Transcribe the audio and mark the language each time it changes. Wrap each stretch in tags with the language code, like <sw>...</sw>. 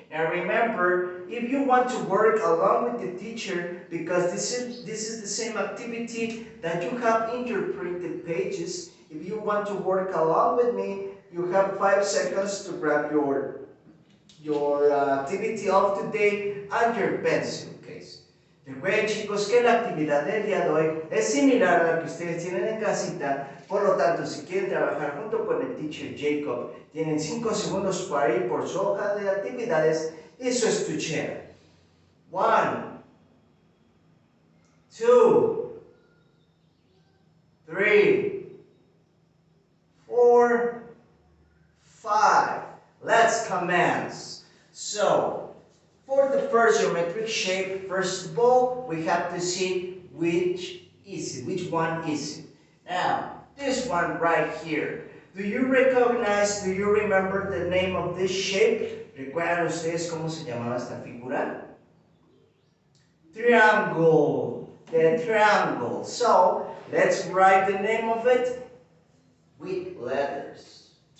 <en>Now remember, if you want to work along with the teacher, because this is the same activity that you have in your printed pages, if you want to work along with me, you have 5 seconds to grab your activity of today and your pencil case.</en> <es>Recuerden, chicos, que la actividad del día de hoy es similar a la que ustedes tienen en casita. Por lo tanto, si quieren trabajar junto con el teacher Jacob, tienen 5 segundos para ir por su hoja de actividades y su estuchera. 1, 2, 3, 4, 5.</es> <en>Let's commence. So, for the first geometric shape, first of all, we have to see which one is it. Now, this one right here. Do you remember the name of this shape?</en> <es>¿Recuerdan ustedes cómo se llamaba esta figura?</es> <en>Triangle. The triangle. So, let's write the name of it with letters.</en>